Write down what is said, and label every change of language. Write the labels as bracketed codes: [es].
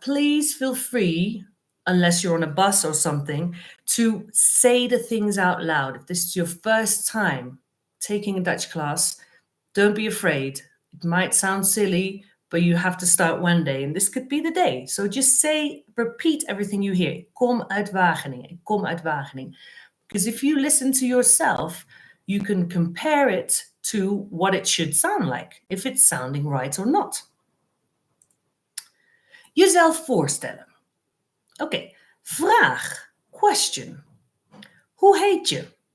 [en] Please feel free, unless you're on a bus or something, to say the things out loud. If this is your first time taking a Dutch class, don't be afraid. It might sound silly, but you have to start one day, and this could be the day. So just say, repeat everything you hear. [nl] Kom uit Wageningen, kom uit Wageningen. [en] Because if you listen to yourself, you can compare it to what it should sound like, if it's sounding right or not. [nl] Jezelf voorstellen. Oké, vraag, question. Hoe heet je?